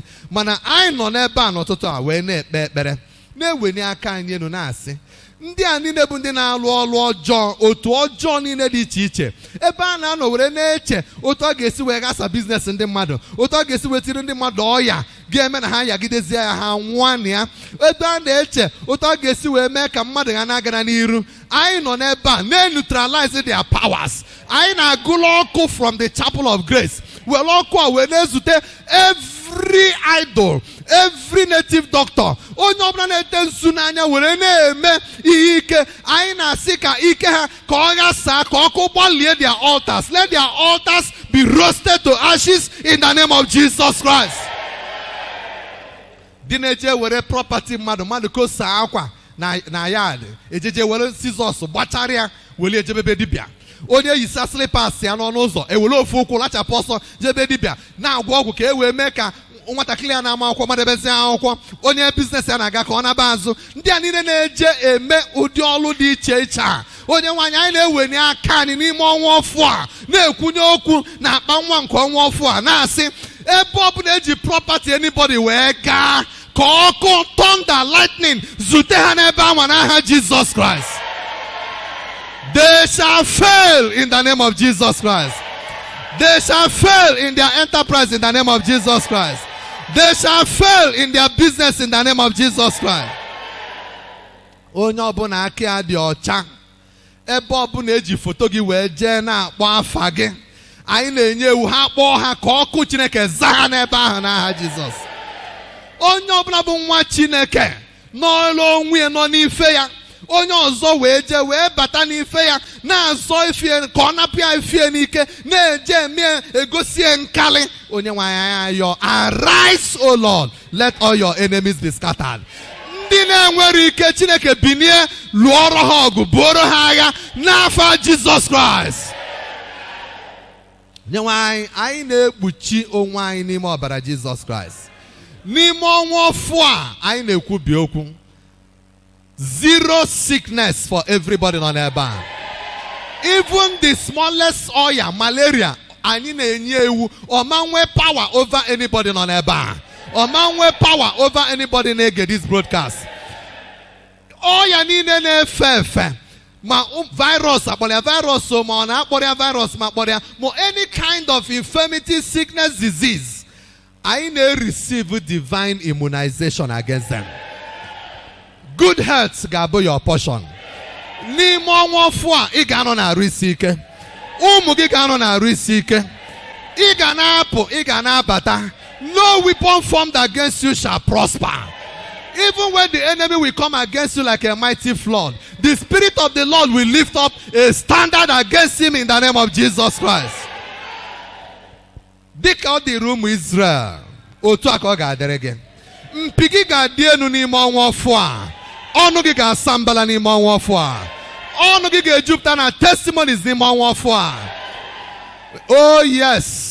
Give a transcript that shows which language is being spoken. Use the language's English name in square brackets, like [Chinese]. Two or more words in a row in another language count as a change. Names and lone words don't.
[Igbo] Mana anyị nọ n'ebe a n'ụtụtụ a wee na-ekpe ekpere, na-eweni aka anyị elu na-asị, ndị a niile bụ ndị na-alụ ọlụ ọjọọ, otu ọjọọ niile dị iche iche, ebe a na-anọ were na-eche otu ọ ga-esi wee gasa biznes ndị mmadụ, otu ọ ga-esi wetiri ndị mmadụ ọya ga-eme na ha yagidezie ya, ha nwụọ na ya, ebe a na-eche otu ọ ga-esi wee mee ka mmadụ ha na-agara n'iru. Anyị nọ n'ebe a na-neutralize [English] their powers. [Igbo] Anyị na-agụlụ ọkụ [English] from the chapel of grace, [Igbo] were ọkụ a wee na-ezute [English] every idol, every native doctor, [Igbo] onye ọbụla na-ete nsu n'anya were na-eme ihe ike. Anyị na-asị ka ike ha ka ọ ghasaa, ka ọkụ gbalie [English] their altars. Let their altars be roasted to ashes in the name of Jesus Christ. [Igbo] Dị na-eje were property mmadụ kosa akwa na yard, ejeje were scissors gbachara ya were ejebebe dibịa. Onye yisa slippers ya n'ọnụ ụzọ, ewere ofu ụkwụ lachapụ ọsọ jebe dibịa na-agwọ ọgwụ ka e wee mee ka nwatakịrị ya na-ama akwụkwọ madebezi akwụkwọ. Onye biznes ya na-aga ka ọ naba azụ. Ndị a niile na-eje eme ụdị ọlụ dị iche iche a, onye nwaanyị anyị na-eweni aka anyị n'ime ọnwa ọfụ a, na-ekwunye okwu na akpa nwa nke ọnwa ọfụ a, na-asị ebe ọ bụla eji [English] property anybody [Igbo] wee gaa, ka ọkụ [English] thunder lightning [Igbo] zute ha n'ebe ahụ n'aha Jesus Christ. [English] They shall fail in the name of Jesus Christ. They shall fail in their enterprise in the name of Jesus Christ. They shall fail in their business in the name of Jesus Christ. [Igbo] Onye ọbụla aka ya dị ọcha, ebe ọbụla eji foto gị wee jee na-akpọ afa gị, anyị na-enye ewu ha kpọọ ha ka ọkụ Chineke zaa ha n'ebe ahụ n'aha Jizọs. Onye ọbụla bụ nwa Chineke n'ọlụ onwe ya nọ n'ife ya, onye ọzọ wee jee wee bata n'ife ya na-azọ ife ka ọ napụ ya ife n'ike na-eje eme egosi nkali. Onye nwe anyị ayọ, [English] arise O Lord, let all your enemies be scattered. [Igbo] Ndị na-enwere ike Chineke binie lụọrọ ha ọgụ, buoro ha agha n'afa Jizọs Kraịst. Nye nwe anyị na-ekpuchi onwe anyị n'ime ọbara Jizọs Kraịst. N'ime ọnwa ọfụ a anyị na-ekwubi okwu, [English] zero sickness for everybody on [Igbo] ebe a. [English] Even the smallest oya, malaria, [Igbo] anyị na-enye ewu ọma nwe [English] power over anybody on [Igbo] ebe a. Ọma nwe [English] power over anybody na-ege this broadcast. [Igbo] Oya niile na-efe efe, ma virus akpọrọ virus, ma ọ na-akpọrọ virus ma akpọrọ ma [English] any kind of infirmity, sickness, disease, [Igbo] anyị na-receive [English] divine immunization against them. Good health ga-abụ your portion. [Igbo] N'ime ọnwa ọfụ a ị ga-anọ na-arụ isi ike, ụmụ gị ga-anọ na-arụ isi ike, ị ga na-apụ, ị ga na-abata. [English] No weapon formed against you shall prosper. Even when the enemy will come against you like a mighty flood, the Spirit of the Lord will lift up a standard against him in the name of Jesus Christ. [Igbo] Dịka ọ dịrị ụmụ Israel, otu a ka ọ ga-adịrị gị. Mpi gị ga-adị elu n'ime ọnwa ọfụ a. Ọnụ gị ga-asa mbala n'ime ọnwa ọfụ a. Ọnụ gị ga-ejupụta na testimonies n'ime ọnwa ọfụ a. [English] Oh yes.